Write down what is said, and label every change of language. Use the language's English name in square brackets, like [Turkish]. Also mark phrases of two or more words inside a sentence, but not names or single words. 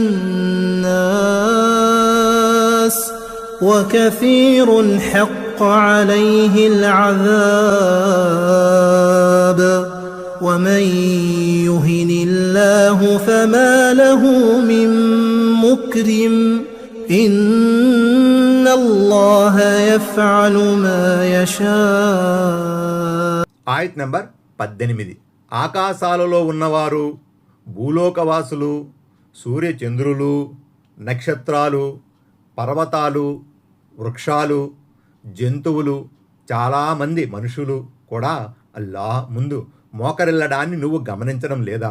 [Arabic] الناس وكثير حق عليه العذاب ومن يهن الله فما له من مكرم إن الله يفعل ما يشاء. [Telugu] ఆయత్ నంబర్ 18. ఆకాశాలలో ఉన్నవారు, భూలోకవాసులు, సూర్యచంద్రులు, నక్షత్రాలు, పర్వతాలు, వృక్షాలు, జంతువులు, చాలామంది మనుషులు కూడా అల్లాహ్ ముందు మోకరిల్లడాన్ని నువ్వు గమనించడం లేదా?